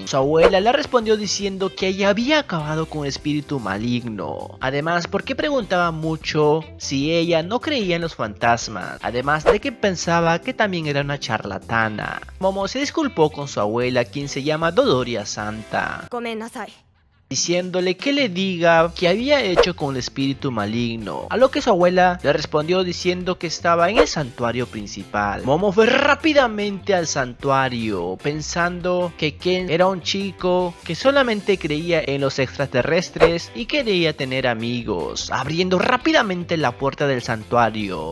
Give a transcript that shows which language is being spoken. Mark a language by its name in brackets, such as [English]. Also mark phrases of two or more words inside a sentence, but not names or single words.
[Spanish] Su abuela le respondió diciendo que ella había acabado con un espíritu maligno. Además, porque preguntaba mucho si ella no creía en los fantasmas, además de que pensaba que también era una charlatana. Momo se disculpó con su abuela, quien se llama Dodoria Santa. [Japanese] ごめんなさい。 [Spanish] diciéndole que le diga qué había hecho con el espíritu maligno, a lo que su abuela le respondió diciendo que estaba en el santuario principal. Momo fue rápidamente al santuario, pensando que Ken era un chico que solamente creía en los extraterrestres y quería tener amigos, abriendo rápidamente la puerta del santuario.